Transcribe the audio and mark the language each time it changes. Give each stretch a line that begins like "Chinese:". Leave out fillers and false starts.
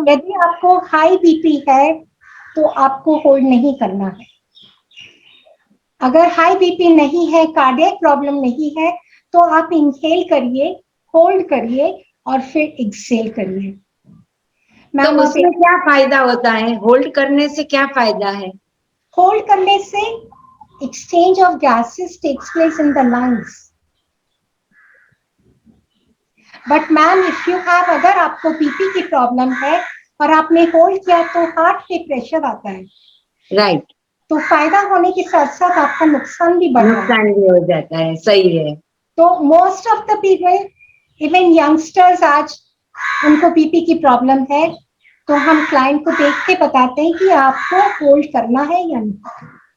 Hindi: यदि आपको high BP है तो आपको होल्ड नहीं करना है। अगर हाई बीपी नहीं है, कार्डियक प्रॉब्लम नहीं है, तो आप इनहेल करिए, होल्ड करिए और फिर एक्सहेल करिए। तो उसमें क्या फायदा होता है, होल्ड करने से क्या फायदा है? होल्ड करने से
English: exchange of gases takes place in the lungs. But ma'am, if you have,
Hindi: अगर आपको बीपी की प्रॉब्लम है और आपने होल्ड किया तो हार्ट पे प्रेशर आता है,
English: Right.
Hindi: तो फायदा होने के साथ साथ आपका नुकसान भी बढ़ जाता है। नुकसान भी हो जाता है, सही है। तो
English: most of the people, even youngsters,
Hindi: आज उनको बीपी की प्रॉब्लम है, तो हम क्लाइंट को देख के बताते हैं कि आपको होल्ड करना है या नहीं।